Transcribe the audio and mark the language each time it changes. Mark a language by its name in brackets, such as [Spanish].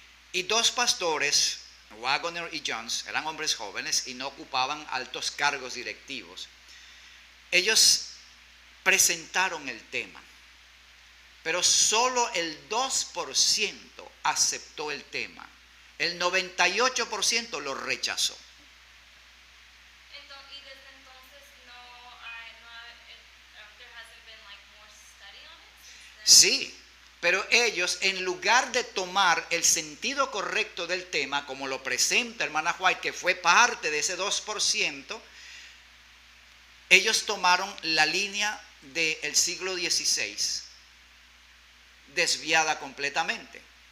[Spanish] Y dos pastores, Waggoner y Jones, eran hombres jóvenes y no ocupaban altos cargos directivos. Ellos presentaron el tema, pero solo el 2% aceptó el tema. El 98% lo rechazó. Y desde entonces [English] there hasn't been like more study on it since then? [Spanish] Sí, pero ellos, en lugar de tomar el sentido correcto del tema, como lo presenta hermana White, que fue parte de ese 2%, ellos tomaron la línea del siglo XVI, desviada completamente.